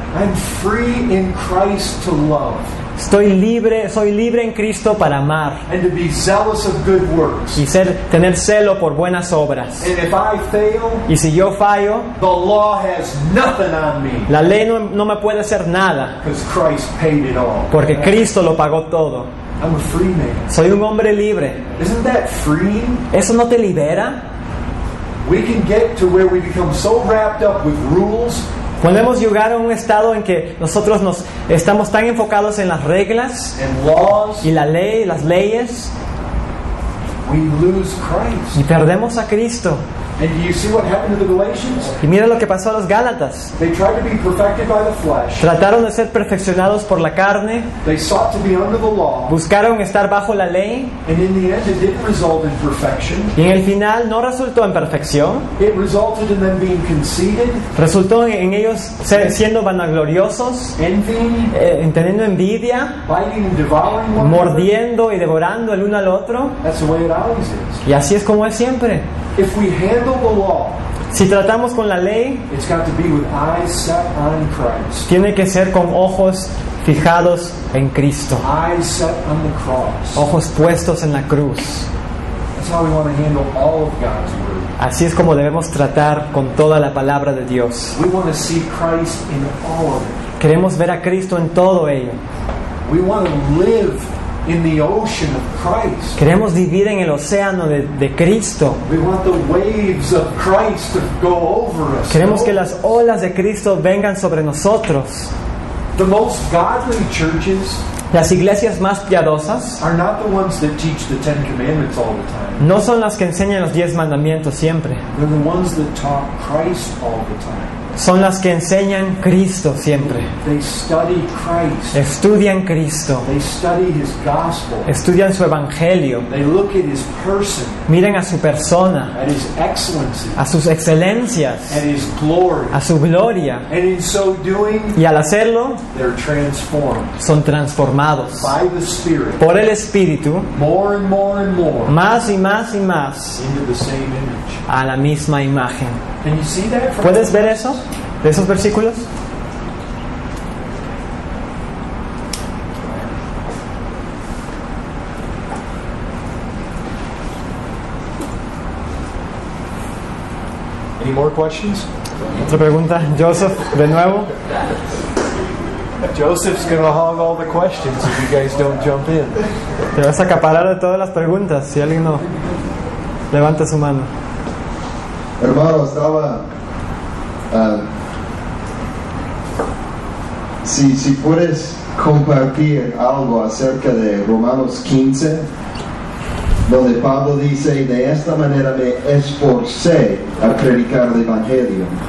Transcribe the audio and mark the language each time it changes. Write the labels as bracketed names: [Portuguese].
[English] I'm free in Christ to love [Spanish] Soy libre en Cristo para amar [English] and to be zealous of good works. [Spanish] y tener celo por buenas obras. [English] And if I fail, [Spanish] Y si yo fallo, [English] the law has nothing on me [Spanish] la ley no me puede hacer nada, [English] because Christ paid it all. [Spanish] porque Cristo lo pagó todo. [English] I'm a free man. [Spanish] Soy un hombre libre. [English] Isn't that freeing? [Spanish] ¿Eso no te libera? [English] We can get to where we become so wrapped up with rules [Spanish] Podemos llegar a un estado en que nosotros estamos tan enfocados en las reglas [English] and laws, [Spanish] y la ley, las leyes, [English] we lose Christ. [Spanish] y perdemos a Cristo. [English] And do you see what happened to the Galatians? [Spanish] Y mira lo que pasó a los Gálatas. [English] They tried to be perfected by the flesh. [Spanish] Trataron de ser perfeccionados por la carne, [English] They sought to be under the law. [Spanish] buscaron estar bajo la ley, [English] And in the end, it didn't result in perfection. [Spanish] y en el final no resultó en perfección. [English] It resulted in them being conceited, [Spanish] Resultó en ellos siendo vanagloriosos, [English] envying, [Spanish] teniendo envidia, [English] biting and devouring one another. [Spanish] mordiendo y devorando el uno al otro. [English] That's the way it always is. [Spanish] Y así es como es siempre. [English] If we handle the law, [Spanish] Si tratamos con la ley, [English] it's got to be with eyes set on Christ. [Spanish] tiene que ser con ojos fijados en Cristo, [English] Eyes set on the cross. [Spanish] ojos puestos en la cruz. [English] That's how we want to handle all of God's word. [Spanish] Así es como debemos tratar con toda la palabra de Dios. [English] We want to see Christ in all of it. [Spanish] Queremos ver a Cristo en todo ello. [English] We want to live in the ocean of Christ. [Spanish] Queremos vivir en el océano de Cristo. [English] We want the waves of Christ to go over us. [Spanish] Queremos que las olas de Cristo vengan sobre nosotros. [English] The most godly churches [Spanish] Las iglesias más piadosas [English] are not the ones that teach the Ten Commandments all the time. [Spanish] no son las que enseñan los 10 mandamientos siempre. [English] They're the ones that talk Christ all the time. [Spanish] Son las que enseñan Cristo siempre. [English] They study Christ. [Spanish] Estudian Cristo. [English] They study His gospel. [Spanish] Estudian su evangelio. [English] They look at His person, [Spanish] Miran a su persona, [English] at His excellency, [Spanish] a sus excelencias, [English] at His glory. [Spanish] a su gloria. [English] And in so doing, [Spanish] Y al hacerlo, [English] they're transformed [Spanish] son transformados [English] by the Spirit [Spanish] por el Espíritu, [English] more and more and more [Spanish] más y más y más, [English] into the same image. [Spanish] a la misma imagen. [English] Can you see that? [Spanish] ¿Puedes ver eso? ¿De esos versículos? [English] Any more questions? [Spanish] Otra pregunta, Joseph, de nuevo. [English] Joseph's going to hog all the questions if you guys don't jump in. [Spanish] Te vas a acaparar de todas las preguntas si alguien no levanta su mano. Hermano, estaba... si puedes compartir algo acerca de Romanos 15, donde Pablo dice, de esta manera me esforcé a predicar el Evangelio.